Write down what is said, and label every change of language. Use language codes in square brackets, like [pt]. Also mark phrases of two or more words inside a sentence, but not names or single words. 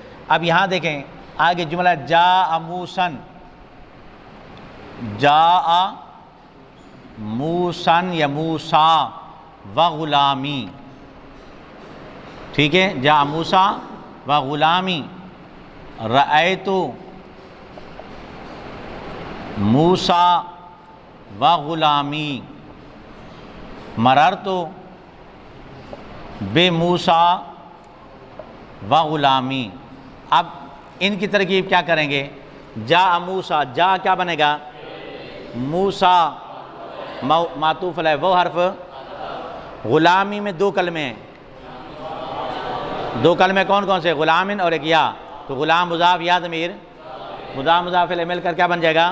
[ur] اب یہاں دیکھیں آگے جملہ [ar] جاء موسن، جاء موسن یا موسیٰ وغلامی، [ur] ٹھیک ہے، [ar] جاء موسیٰ وغلامی، رأیت موسیٰ وغلامی، مررت بموسیٰ وغلامی۔ [ur] اب ان کی ترکیب کیا کریں گے؟ [ar] جاء موسیٰ، [ur] جاء کیا بنے گا؟ موسیٰ معطوف علیہ وہ حرف، غلامی میں دو کلمے ہیں، دو کلمے کون کون سے؟ غلامن اور ایک یا، تو غلام مضاف یا ضمیر مضاف مضاف الیہ مل کر کیا بن جائے گا؟